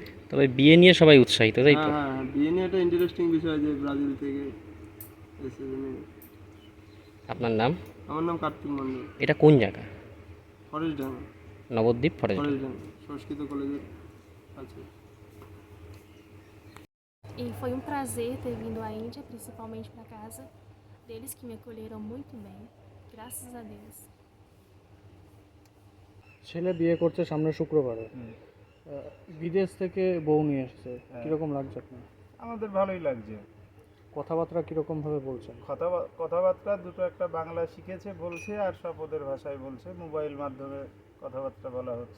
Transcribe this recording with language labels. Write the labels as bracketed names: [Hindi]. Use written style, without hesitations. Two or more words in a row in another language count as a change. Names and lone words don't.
[Bangla] তবে বিয়ে নিয়ে সবাই উৎসাহিত, তাই তো? হ্যাঁ, বিয়ে নিয়ে একটা ইন্টারেস্টিং বিষয় যে ব্রাজিল থেকে এসে। আপনার নাম? আমার নাম কার্তিক মণ্ডল। এটা কোন জায়গা? ফরেস্টডাঙ্গা। নবদ্বীপ ফরেস্টডাঙ্গা। সংস্কৃত কলেজের আছে। [Portuguese] E foi um prazer ter vindo à Índia, principalmente para casa deles, que me acolheram muito bem, graças a Deus. [Bangla] ছেলে বিয়ে করছে সামনে শুক্রবারে, বিদেশ থেকে বউ নিয়ে এসেছে, কীরকম লাগছে আপনার? আমাদের ভালোই লাগছে। কথাবার্তা কীরকমভাবে বলছেন? কথাবার্তা দুটো একটা বাংলা শিখেছে বলছে, আর সব ওদের ভাষায় বলছে, মোবাইল মাধ্যমে কথাবার্তা বলা হচ্ছে।